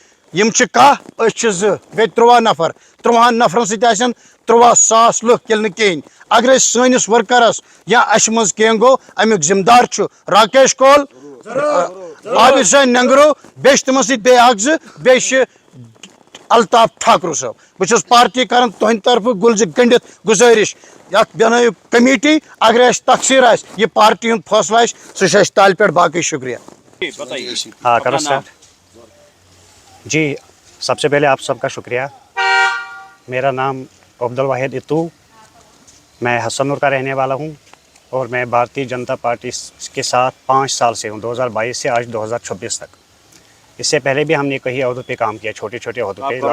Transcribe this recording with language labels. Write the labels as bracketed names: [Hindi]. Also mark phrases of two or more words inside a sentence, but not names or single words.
[Kashmiri] یم چھ کاہ أسۍ چھ زٕ گٔے 13 نفر 13 نفرن سۭتۍ آسن 13,000 لُکھ ییٚلہِ نہٕ کِہیٖنۍ اگر أسۍ سٲنِس ورکرس یا اَسہِ منٛز کینٛہہ گوٚو امیُک ذمہٕ دار چھُ راکیش کول عابد حسین ننگرو بیٚیہِ چھِ تِمن سۭتۍ بیٚیہِ اکھ زٕ بیٚیہِ چھِ الطاف ٹھاکرو صٲب بہٕ چھُس پارٹی کران تُہنٛدِ طرفہٕ گُلزِ گٔنڈِتھ گُزٲرِش یتھ بنٲیِو کمیٹی اگر اَسہِ تقسیٖر آسہِ یہِ پارٹی ہُنٛد فٲصلہٕ آسہِ سُہ چھُ اَسہِ تالہِ پٮ۪ٹھ باقٕے شُکریہ [Urdu] ہاں کرو سر جی سب سے پہلے آپ سب کا شکریہ میرا نام عبد الواحد اتو میں حسن نور کا رہنے والا ہوں اور میں بھارتیہ جنتا پارٹی کے ساتھ 5 سال سے ہوں 2022 سے آج 2026 تک اس سے پہلے بھی ہم نے کئی عہدوں پہ کام کیا چھوٹے چھوٹے عہدوں پہ